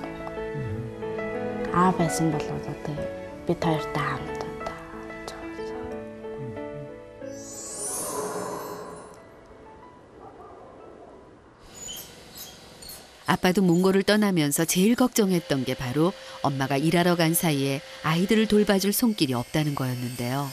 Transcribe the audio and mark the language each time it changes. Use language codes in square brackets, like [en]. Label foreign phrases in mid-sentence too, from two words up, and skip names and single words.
[mn] Аа байсан бол одоо бид хоёртай хамт одоо. [ko] 아빠도 몽골을 떠나면서 제일 걱정했던 게 바로 엄마가 일하러 간 사이에 아이들을 돌봐줄 손길이 없다는 거였는데요.